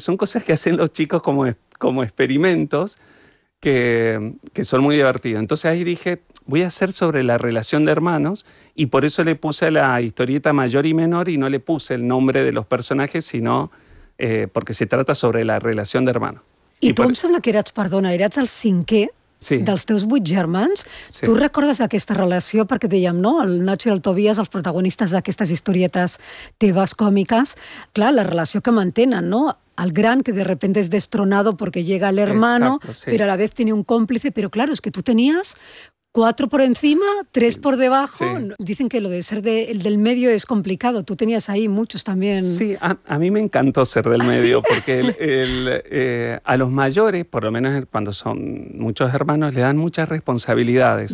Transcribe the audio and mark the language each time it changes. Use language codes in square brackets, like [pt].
[es] Son cosas que hacen los chicos como experimentos que son muy divertidos. Entonces ahí dije, voy a hacer sobre la relación de hermanos y por eso le puse la historieta mayor y menor y no le puse el nombre de los personajes, sino porque se trata sobre la relación de hermanos. I Y tu por em eso. [ca] sembla que eras, perdona, eras el cinquè [es] Sí. [ca] dels teus 8 germans. [es] Sí. [ca] Tu recordes aquesta relació, perquè dèiem, no?, el Nacho i el Tobias, els protagonistes d'aquestes historietes teves còmiques, clar, la relació que mantenen, no?, el gran que [es] de repente es destronado porque llega el hermano, Exacto, sí. pero a la vez tiene un cómplice, pero claro, es que tú tenías 4 por encima, 3 por debajo. Sí. Dicen que lo de ser el del medio es complicado. Tú tenías ahí muchos también. Sí, a mí me encantó ser del ¿Ah, sí? medio, porque a los mayores, por lo menos cuando son muchos hermanos, le dan muchas responsabilidades